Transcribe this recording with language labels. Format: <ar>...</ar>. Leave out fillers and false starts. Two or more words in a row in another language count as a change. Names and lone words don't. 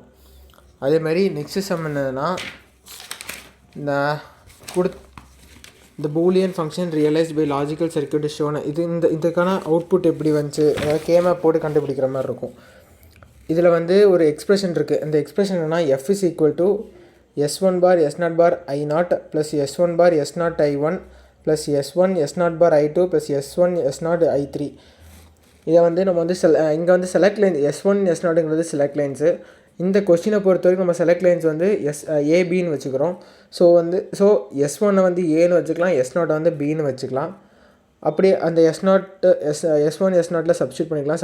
<ta>அதே மாதிரி</ta> <en>next sum</en> <ta>என்னதுன்னா, இந்த</ta> <en>Boolean function realized by logical circuit shown.</en> <ta>இதுக்கான அவுட்புட் எப்படி வந்துச்சு, கேமேப் போட்டு கண்டுபிடிக்கிற மாதிரி இருக்கும். இதில் வந்து ஒரு எக்ஸ்ப்ரெஷன் இருக்குது. அந்த எக்ஸ்ப்ரெஷன் என்னன்னா</ta> <en>f is equal to s1 bar s0 bar i0 plus s1 bar s0 i1 plus s1 s0 bar i2 plus s1 s0 i3.</en> <ta>இதை வந்து நம்ம வந்து இங்கே வந்து</ta> <en>select lines</en> <ta>s1 s0ங்கிறது</ta> <en>select lines.</en> <ta>இந்த கொஸ்டினை பொறுத்த வரைக்கும் நம்ம</ta> <en>select lines</en> <ta>வந்து ஏபின்னு வச்சுக்கிறோம். ஸோ s1 வந்து ஏன்னு வச்சுக்கலாம், s0 வந்து பின்னு வச்சுக்கலாம். அப்படியே அந்த s1 s0ல சப்ஸ்டியூட் பண்ணிக்கலாம்.</ta>